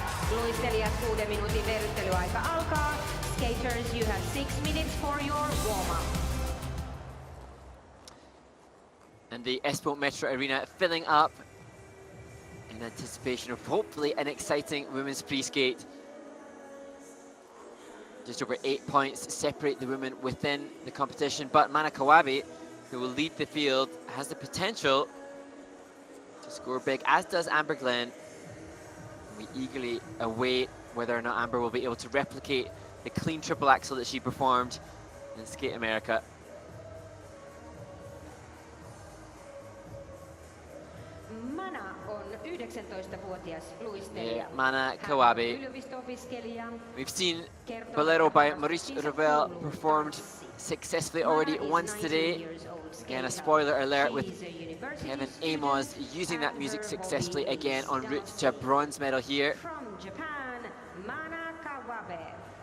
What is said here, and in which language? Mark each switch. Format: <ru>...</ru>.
<fi>Luistelijat 6 minuutin verryttelyaika alkaa.</fi> <en>Skaters, you have 6 minutes for your warm-up. And the Espoo Metro Arena filling up in anticipation of hopefully an exciting women's free skate. Just over 8 points separate the women within the competition, but Mana Kawabe, who will lead the field, has the potential to score big, as does Amber Glenn. We eagerly await whether or not Amber will be able to replicate the clean triple axel that she performed in Skate America.</en> <fi>Mana on 19-vuotias luistelija.</fi> <en>Yeah, Mana Kawabe. We've seen Bolero by Maurice Revel performed successfully already once today. Again, a spoiler alert with Kevin Amos using that music successfully again en route to a bronze medal here. From Japan, Mana Kawabe.</en>